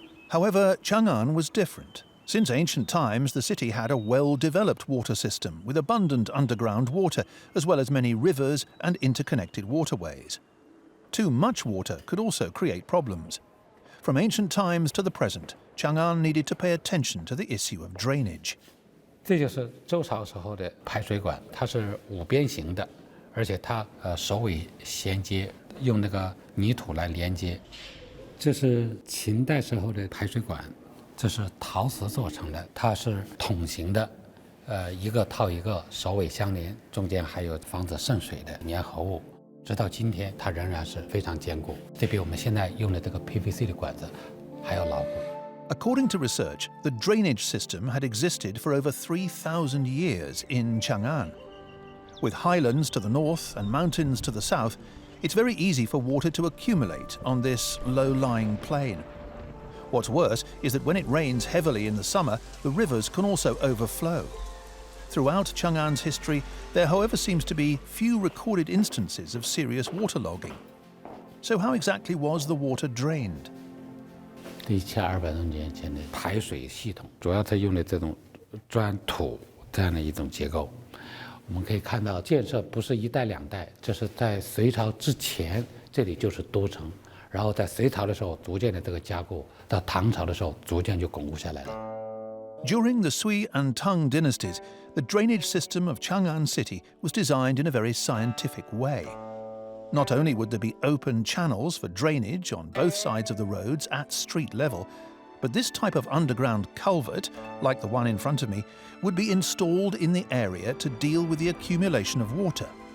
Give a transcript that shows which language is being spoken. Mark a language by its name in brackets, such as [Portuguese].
[English] However, Chang'an was different. Since ancient times, the city had a well-developed water system with abundant underground water, as well as many rivers and interconnected waterways. Too much water could also create problems. From ancient times to the present, Chang'an needed to pay attention to the issue of drainage. [Chinese] 这就是周朝时候的排水管，它是5边形的，而且它首尾衔接，用那个泥土来连接。这是秦代时候的排水管，这是陶瓷做成的，它是筒形的，一个套一个，首尾相连，中间还有防止渗水的粘合物。直到今天，它仍然是非常坚固，这比我们现在用的这个 PVC 的管子还要牢固。 [English] According to research, the drainage system had existed for over 3,000 years in Chang'an. With highlands to the north and mountains to the south, it's very easy for water to accumulate on this low-lying plain. What's worse is that when it rains heavily in the summer, the rivers can also overflow. Throughout Chang'an's history, there however seems to be few recorded instances of serious waterlogging. So how exactly was the water drained? [Chinese] 1200多年前的排水系统，主要它用的这种砖土这样的一种结构。我们可以看到，建设不是一代两代，这是在隋朝之前，这里就是都城，然后在隋朝的时候逐渐的这个加固，到唐朝的时候逐渐就巩固下来了。 [English] During the Sui and Tang dynasties, the drainage system of Chang'an City was designed in a very scientific way. Not only would there be open channels for drainage on both sides of the roads at street level, but this type of underground culvert, like the one in front of me, would be installed in the area to deal with the accumulation of water.